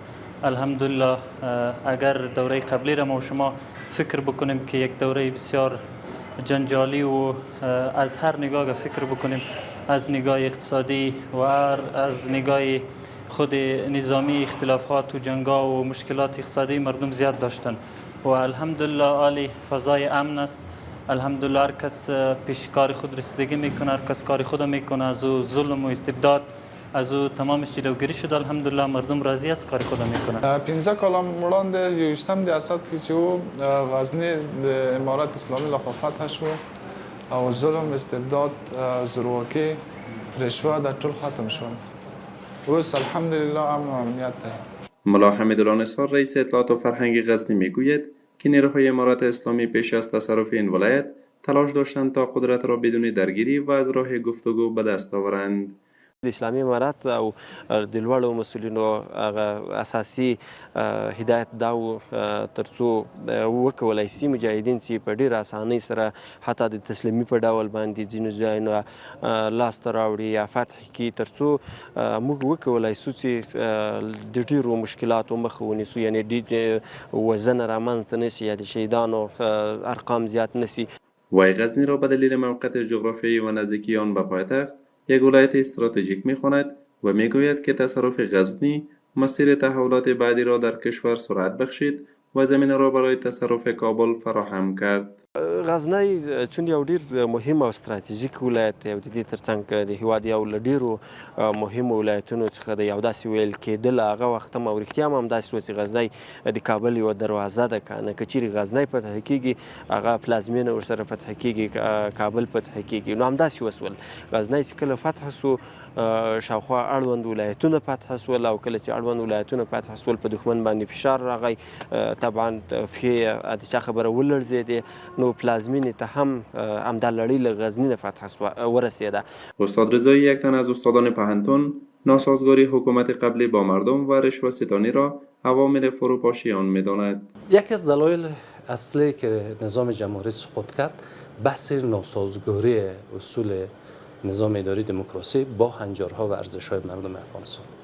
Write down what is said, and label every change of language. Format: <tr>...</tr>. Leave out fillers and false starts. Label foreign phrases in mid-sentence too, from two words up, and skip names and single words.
<fa>الحمدلله اگر دوره قبلی را ما و شما فکر بکنیم که یک دوره بسیار جنجالی و از هر نگاه فکر بکنیم، از نگاه اقتصادی و از نگاه خود نظامی، اختلافات و جنگا و مشکلات اقتصادی مردم زیاد داشتن و الحمدلله عالی فضای امن است. الحمدلله هر کس پیش کار خود رسیدگی میکنه، هر کس کار خود میکنه، از او ظلم و استبداد از او تمامش جلوگیری شده. الحمدلله مردم راضی است کار خود میکنه.</fa> <ps>15 کال وړاندې 21 اسد کې چې غزنی د امارات اسلامي لخوا فتح شو او ظلم، استبداد، زورواکي، رشوه در ټول ختم شو. اوس الحمدلله امن و امنیت ده.</ps> <fa>ملا حمیدالله نثار رئیس اطلاعات و فرهنگ غزنی میگوید که نیروهای امارات اسلامی پیش از تصرف این ولایت تلاش داشتند تا قدرت را بدون درگیری و از راه گفتگو به دست آورند.</fa> <ps>د اسلامي امارات او د لوړو مسؤلینو اساسي هدایت دا و ترڅو وکولای شي مجاهدین چې په ډېره اسانۍ سره حتی د تسلیمي په ډول باندې ځینو ځایونو لاسته راوړي یا فتح کړي، ترڅو موږ وکولای شو چې د ډېرو مشکلاتو مخه ونیسو، یعنې وزن رامنځته نه شي یا د شهیدانو ارقام زیات نه شي.</ps> <fa>وی غزنی را به دلیل موقعیت جغرافیایی و نزدیکی آن به پایتخت یک ولایت استراتژیک می‌خواند و میگوید که تصرف غزنی مسیر تحولات بعدی را در کشور سرعت بخشید و زمینه را برای تصرف کابل فراهم کرد.</fa> <ps>غزنی چون یو ډیر مهم او ستراتیژیک ولایت دی او د دې ترڅنګ د هیواد یو له ډیرو مهمو ولایتونو څخه د یو داسې ویل کېدل هغه وخت هم او رښتیا هم همداسې و چې غزنی د کابل یوه دروازه ده. که چیرې غزنی فتح کېږي هغه پلازمینه ورسره فتح کېږي، کابل فتح کېږي. نو همداسې وسول. غزنی چې کله فتح سو شاوخوا اړوند ولایتونه فتح سول او کله چې اړوند ولایتونه فتح سول په دښمن باندې فشار راغی. طبعا پښې د چا خبره ولړزېدې، نو پلازمینې ته هم همدا لړۍ له غزنی نه فتح ورسېده.</ps> <fa>استاد رضایی، یک تن از استادان پهنتون، ناسازگاری حکومت قبلی با مردم و رشوه ستانی را عوامل فروپاشی آن می‌داند. یکی از دلایل اصلی که نظام جمهوری سقوط کرد بحث ناسازگاری اصول نظام اداری دموکراسی با هنجارها و ارزش‌های مردم افغانستان.</fa>